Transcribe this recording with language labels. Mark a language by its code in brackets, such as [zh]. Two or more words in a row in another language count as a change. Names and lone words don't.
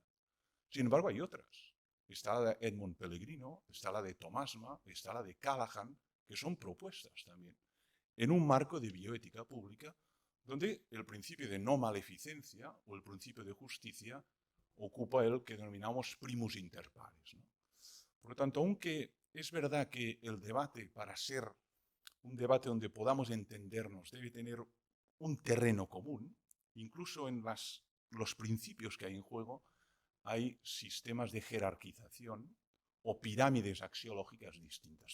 [es] Sin embargo, hay otras. Está la de Edmund Pellegrino, está la de Thomas Mann, está la de Callahan, que son propuestas también, en un marco de bioética pública, donde el principio de no maleficencia o el principio de justicia ocupa el que denominamos [la] primus inter pares, [es] ¿no? Por lo tanto, aunque es verdad que el debate, para ser un debate donde podamos entendernos, debe tener un terreno común, incluso en los principios que hay en juego, hay sistemas de jerarquización o pirámides axiológicas distintas.